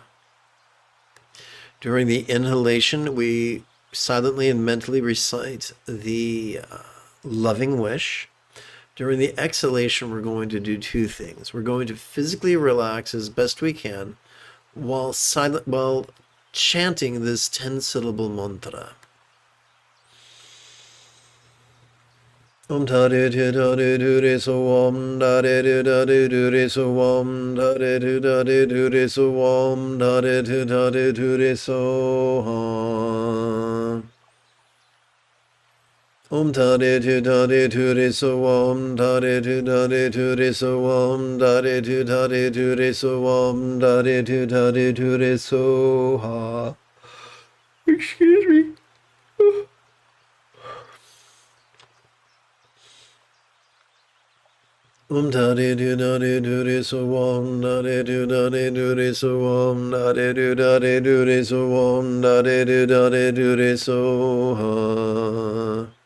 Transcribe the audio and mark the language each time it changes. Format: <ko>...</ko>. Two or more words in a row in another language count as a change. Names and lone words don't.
<en>During the inhalation, we silently and mentally recite the loving wish. During the exhalation, we're going to do 2 things. We're going to physically relax as best we can while chanting this 10-syllable mantra.</en> <sa>Om tare tu tare tu re so om tare tu tare tu re so om tare tu tare tu re so om tare tu tare tu re so ha. Om tare tu tare tu re so om tare tu tare tu re so om tare tu tare tu re so om tare tu tare tu re so ha.</sa> <en>Excuse me.</en> <sa>Om tare tu tare tu re so om tare tu tare tu re so om tare tu tare tu re so om tare tu tare tu re so ha.</sa>